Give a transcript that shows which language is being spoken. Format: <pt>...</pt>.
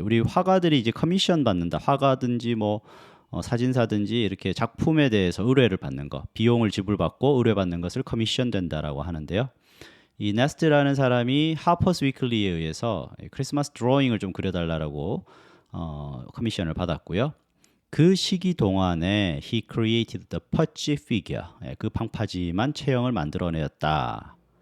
<ko>우리 화가들이 이제 커미션 받는다. 화가든지 뭐 사진사든지 이렇게 작품에 대해서 의뢰를 받는 거, 비용을 지불받고 의뢰받는 것을 커미션 된다라고 하는데요. 이 네스트라는 사람이 하퍼스 위클리에 의해서 크리스마스 드로잉을 좀 그려달라고 커미션을 받았고요. 그 시기 동안에</ko> <en>he created the pudgy figure.</en> <ko>그 방파지만 체형을 만들어내었다.</ko>